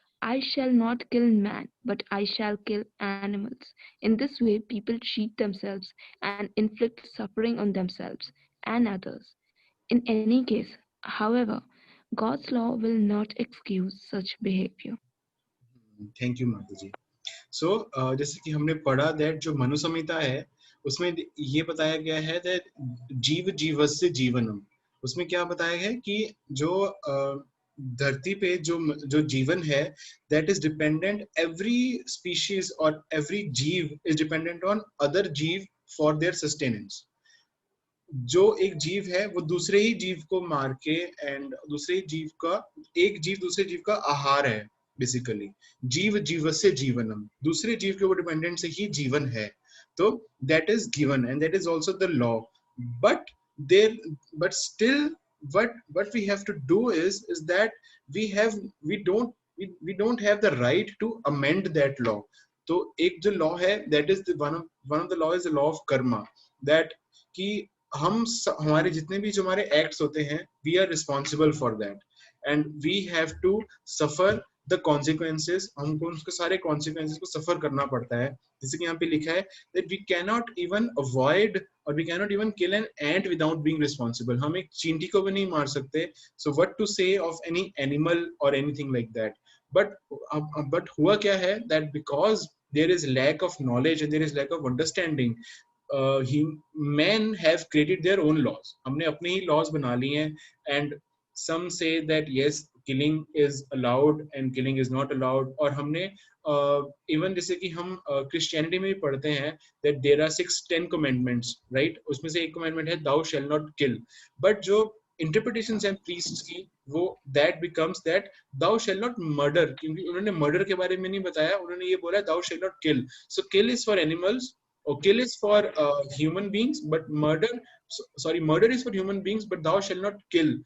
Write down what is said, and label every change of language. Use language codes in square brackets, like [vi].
[en] "I shall not kill man, but I shall kill animals." In this way, people cheat themselves and inflict suffering on themselves and others. In any case, however, God's law will not excuse such behavior. Thank you, Mataji. [hi] So जैसे कि हमने पढ़ा that जो मनु संहिता है उसमें ये बताया गया है that जीव जीवस्य जीवनम. उसमें क्या बताया गया है कि जो धरती पे जो जीवन है, [en] that is dependent, every species or every जीव is dependent on other जीव for their sustenance. [hi] जो एक जीव है वो दूसरे ही जीव को मार के एंड दूसरे जीव का, एक जीव दूसरे जीव का आहार है. बेसिकली जीव जीवस्य जीवनम, दूसरे जीव के ऊपर डिपेंडेंट से ही जीवन है. [en] तो that is given and that is also the law. But still what we have to do is that we don't have the right to amend that law. [hi] तो एक जो लॉ है, [en] that is one of the law is the law of karma, that [hi] कि हमारे जितने भी जो हमारे एक्ट्स होते हैं, [en] we are responsible for that and we have to suffer the consequences. [hi] हमको उसके सारे consequences को suffer करना पड़ता है. जैसे कि यहाँ पे लिखा है [en] that we cannot even avoid or we cannot even kill an ant without being responsible. [hi] हम एक चींटी को भी नहीं मार सकते. [en] So what to say of any animal or anything like that. But [hi] हुआ क्या है [en] that because there is lack of knowledge and there is lack of understanding, men have created their own laws. [hi] हमने अपने ही laws बना लिए हैं, [en] and some say that yes, killing is allowed and killing is not allowed. [hi] और हमने even जैसे कि हम Christianity में भी पढ़ते हैं [en] that there are 10 commandments, right? [hi] उसमें से एक commandment है [en] thou shall not kill. [hi] But जो interpretations हैं priests की, वो [en] that becomes that thou shall not murder, [hi] क्योंकि उन्होंने murder के बारे में नहीं बताया, उन्होंने ये बोला thou shall not kill. [en] So kill is for animals, or kill is for human beings, but murder is for human beings, but thou shall not kill.